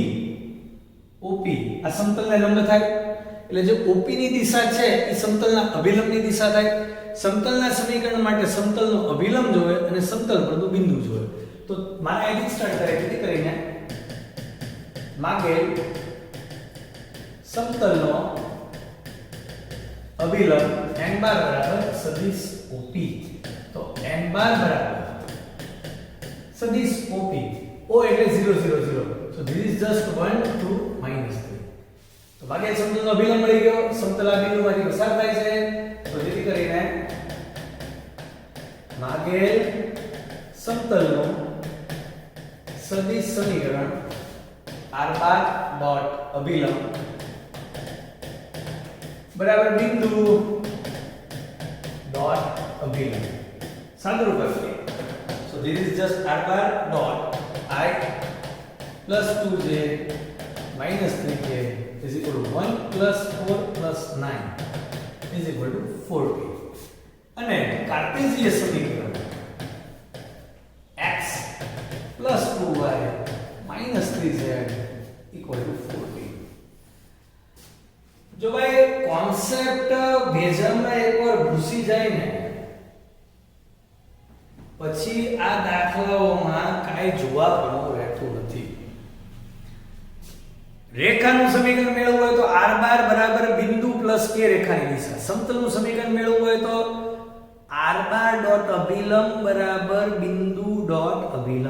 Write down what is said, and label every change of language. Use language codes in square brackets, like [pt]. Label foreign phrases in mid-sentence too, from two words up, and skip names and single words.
[gu] આ સમતલને લંબ થાય એટલે જે OP ની દિશા છે એ સમતલના અભિલંબની દિશા થાય સમતલના સમીકરણ માટે સમતલનો અભિલંબ જોવે અને સમતલ પરનું બિંદુ જોવે તો મારે અહીંથી સ્ટાર્ટ કરે જેથી કરીને માગેલ સમતલનો અભિલંબ n બાર બરાબર સદિશ OP તો n બાર બરાબર સદિશ OP O એટલે 0 0 0 [en] so this is just [gu] 1 2 -3 તો ભાગ્યા સમતલનો અભિલંબ મળી ગયો સમતલ આ બિંદુમાંથી પસાર થાય છે તો જેથી કરીને માગેલ સમતલનો સદિશ સમીકરણ r બાર અભિલંબ બરાબર બિંદુ ડોટ અભિલંબ સાદુરૂપ કરીએ [en] so this is just r bar dot I plus 2j minus 3j is equal to 1 plus 4 plus 9 is equal to 4p [gu] અને કાર્ટેશિયન સમીકરણ [en] x plus 2y minus 3z equal to 4p [gu] જો ભાઈ કોન્સેપ્ટ ભેજામાં એકવાર ઘૂસી જાય ને પછી આ દાખલાઓમાં કાઈ જોવા પણ રહેતું નથી રેખાનું સમીકરણ મેળવવું હોય તો r બાર બરાબર બિંદુ પ્લસ k રેખાની દિશા સમતલનું સમીકરણ મેળવવું હોય તો r [en] bar dot [gu] અભિલંબ બરાબર બિંદુ ડોટ અભિલંબ.